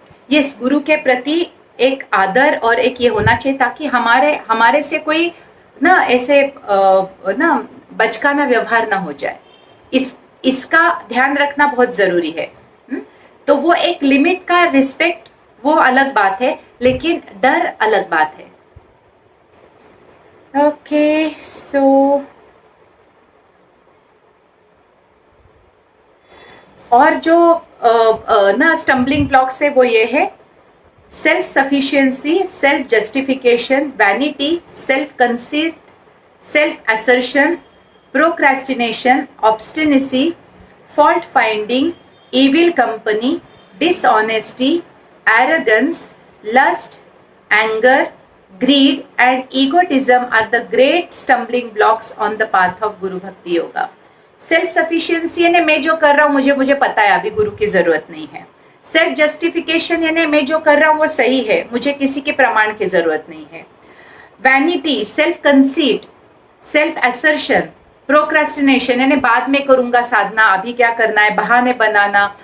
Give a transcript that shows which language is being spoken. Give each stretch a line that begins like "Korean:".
Hindi: ये गुरु के प्रति एक आदर और एक ये होना चाहिए ताकि हमारे से कोई ना ऐसे ना बचकाना व्यवहार ना हो जाए। इसका ध्यान रखना बहुत जरूरी है। तो वो एक लिमिट का रिस्पेक्ट, वो अलग बात है, लेकिन डर अलग बात है। ओके, सो और जो ना स्टम्बलिंग ब्लॉक्स है वो ये है
English: Self sufficiency, self justification, vanity, self conceit, self assertion, procrastination, obstinacy, fault finding, evil company, dishonesty, arrogance, lust, anger, greed and egotism are the great stumbling blocks on the path of Guru Bhakti Yoga।
Hindi: Self sufficiency यानी मैं जो कर रहा हूँ मुझे पता है, अभी गुरु की जरूरत नहीं है। सेल्फ जस्टिफिकेशन यानी मैं जो कर रहा हूँ वो सही है, मुझे किसी के प्रमाण की जरूरत नहीं है। Vanity, self conceit, self assertion, procrastination यानी बाद में करूंगा साधना, अभी क्या करना है, बहाने बनाना।